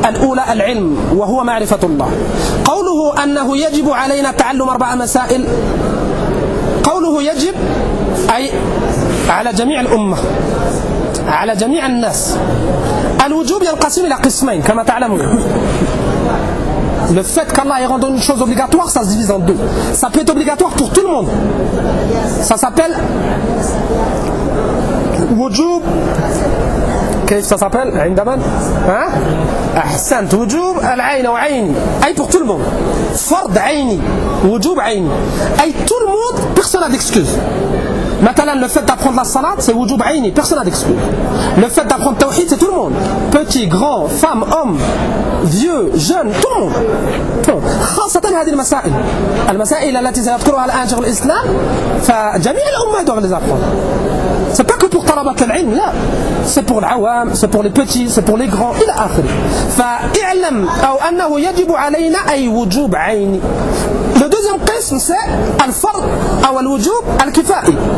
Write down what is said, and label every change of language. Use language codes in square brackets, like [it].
[ar] الأولى العلم وهو معرفة الله. قوله أنه يجب علينا تعلم أربع مسائل, قوله يجب أي على جميع الأمة, على جميع الناس. الوجوب ينقسم إلى قسمين كما تعلمون. [fr] Le fait qu'Allah ait rendu une chose obligatoire, ça se divise en deux. Ça peut être obligatoire pour tout le monde. Ça s'appelle wujub. Qu'est-ce que ça s'appelle? Indaman? Hein? Ahsant. Wujub al-ayn ou ayn. Aïe pour tout le monde. Fard ayni. Wujub ayni. Aïe tout le monde, personne n'a d'excuse. Maintenant, le fait d'apprendre la salat, c'est wujub ayni. Personne n'a d'excuse. Le fait d'apprendre tawhid, c'est tout le monde. Petit, grand, femme, homme, vieux, jeune, tout le monde. [ar] خاصةً هذه المسائل. المسائل التي سيذكرها الآن شيخ الإسلام. فجميع الأمة [fr] doivent les apprendre. C'est pas que pour talabat al-ilm, là. C'est pour l'awam, c'est pour les petits, c'est pour les grands, il a akhri. [ar] Fa i'lam, ou annahu yajibu alayna ay wujub ayni. [fr] Le deuxième qism, c'est al-fard, ou al-wujub al-kifa'i.